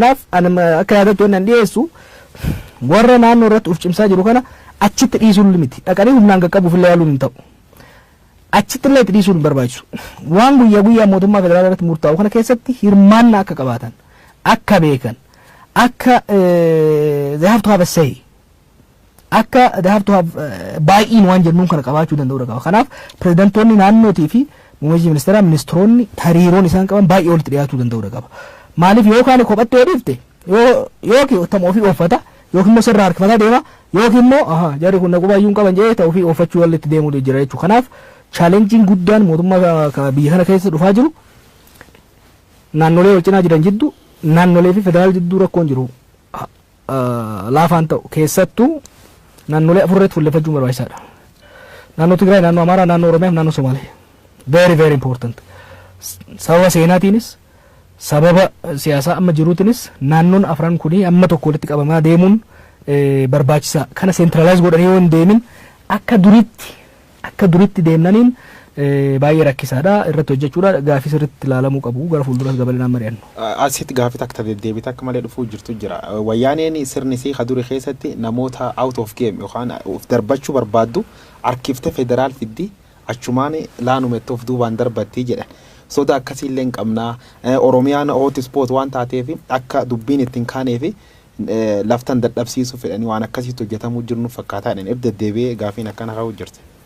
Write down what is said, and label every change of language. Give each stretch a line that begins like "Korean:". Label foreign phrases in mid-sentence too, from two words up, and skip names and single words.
Oromo: Kanaaf akka yaadatti waan dhiyeessu warra naannoo irratti uf cimsaa jiru kana achitti dhiisuun miti dhaqanii humnaan qaqqabuuf illee yaaluun hin ta'u achitti illee dhiisuun hin barbaachisu waan guyyaa guyyaa mootummaa federaalaa irratti murtaa'u kana keessatti hirmaannaa akka qabaatan akka beekan akka
English: they have to have a say
Oromo: akka
English: they have to have buy-in
Oromo: waan jennuun kana qabaachuu danda'u qaba kanaaf pirezidantoonni naannootii fi muummichi ministeeraa ministeeronni hariiroon isaan qaban baay'ee walitti dhiyaatuu danda'u qaba maaliif yookaan kophatti yoo dhifte yookiin tamma ofii uffata yookiin immoo sirraa harkifataa deema yookiin immoo jarri kun naquu baay'uun qaban jedhee ta'uu fi uffachuu walitti deemuu jira jechuudha kanaaf chaalenjiin guddaan mootummaa biyya kana keessa dhufaa jiru naannolee wal cinaa jiran jidduu naannolee fi federaal jidduu rakkoon jiru laafaan ta'u keessattuu naannolee afurreetti fuulleffachuun barbaachisaadha. Naannoo Tigraay, naannoo Amaaraa, naannoo Oromiyaa, naannoo Somaalee.
English: Very very important.
Oromo: Sababa seenaatiinis sababa siyaasaa amma jiruutiinis naannoon afran kuni amma tokko walitti qabamaa deemuun barbaachisaa. Kana centralize godhanii yoo hin deemin akka duritti deemnaniin baay'ee rakkisaadha irratti hojjechuudha gaafii sirriitti ilaalamuu qabu gara fuulduras gabalinaan mari'annu. Asitti gaafii takka deddeebiin akka malee dhufuu jirtu jira. Wayyaaneen sirni sii kaduri keessatti namoota
English: out of game
Oromo: yookaan of darbachuu barbaaddu harkiftee federaal fiddi achumaan laanumetti of duubaan darbattii jedhan. Soda akkasiillee hin qabnaa Oromiyaan
English: hot spot
Oromo: waan taateef akka dubbiin ittiin kaaneef laftan dadhabsiisuu fedhanii waan akkasitti hojjetamuu jirnu fakkaataa jedhan deddeebi'ee gaafiin akkana ka'uu jirti.